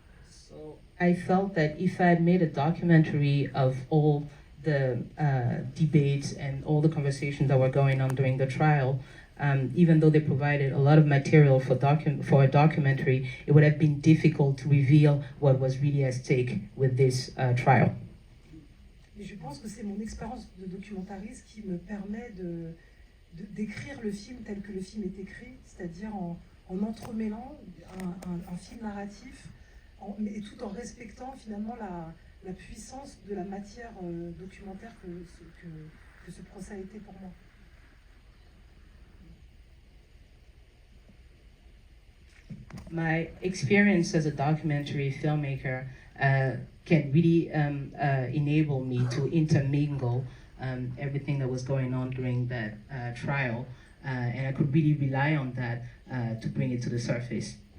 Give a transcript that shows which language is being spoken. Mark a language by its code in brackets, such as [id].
[en] So I felt that if I had made a documentary of all the debates and all the conversations that were going on during the trial, even though they provided a lot of material for a documentary, it would have been difficult to reveal what was really at stake with this trial. [fr] Et je pense que c'est mon expérience de documentariste qui me permet d'écrire le film tel que le film est écrit, c'est-à-dire en entremêlant un film narratif, et tout en respectant finalement la puissance de la matière documentaire que ce procès a été pour moi. [en] My experience as a documentary filmmaker can really enable me to intermingle everything that was going on during that trial, and I could really rely on that to bring it to the surface.